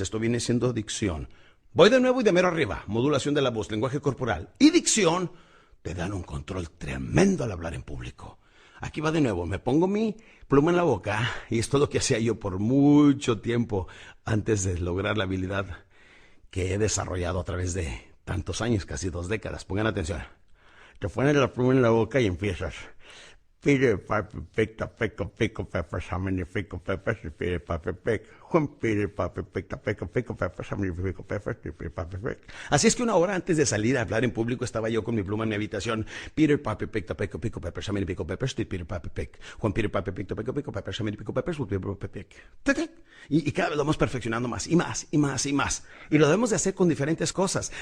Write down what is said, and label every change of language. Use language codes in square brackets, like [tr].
[es] Esto viene siendo dicción. Voy de nuevo y de mero arriba. Modulación de la voz, lenguaje corporal y dicción te dan un control tremendo al hablar en público. Aquí va de nuevo. Me pongo mi pluma en la boca y esto es lo que hacía yo por mucho tiempo antes de lograr la habilidad que he desarrollado a través de tantos años, casi 2 décadas. Pongan atención. Te pones la pluma en la boca y empiezas. [en] Peter Piper picked a peck of pickled peppers. How many pickled peppers did Peter Piper pick? When Peter Piper picked a peck of pickled peppers, how many pickled peppers did Peter Piper pick? [es] Así es que 1 hora antes de salir a hablar en público estaba yo con mi pluma en mi habitación. [en] Peter Piper picked a peck of pickled peppers. How many pickled peppers did Peter Piper pick? When Peter Piper picked a peck of pickled peppers, how many pickled peppers did Peter Piper pick? [es] Y cada vez lo vamos perfeccionando más y más y más y más. Y lo debemos de hacer con diferentes cosas.